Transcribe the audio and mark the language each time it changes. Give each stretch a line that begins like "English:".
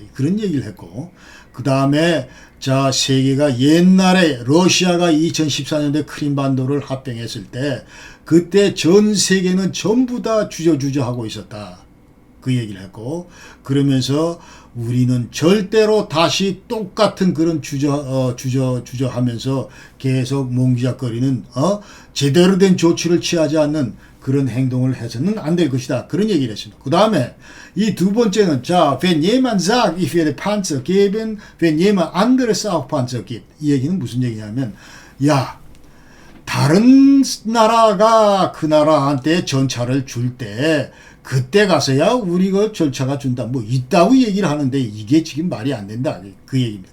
Korean: 그런 얘기를 했고, 그 다음에 세계가 옛날에 러시아가 2014년도에 크림반도를 합병했을 때 그때 전 세계는 전부 다 주저하고 있었다. 그 얘기를 했고, 그러면서 우리는 절대로 다시 똑같은 그런 주저하면서 계속 몽기작거리는 제대로 된 조치를 취하지 않는 그런 행동을 해서는 안 될 것이다. 그런 얘기를 했습니다. 그 다음에 이 두 번째는
German: wenn jemand sagt, ich werde Panzer geben, wenn jemand anderes auch Panzer gibt.
Korean: 이 얘기는 무슨 얘기냐면, 다른 나라가 그 나라한테 전차를 줄 때 그때 가서야 우리가 전차가 준다. 뭐 있다고 얘기를 하는데 이게 지금 말이 안 된다. 그 얘기입니다.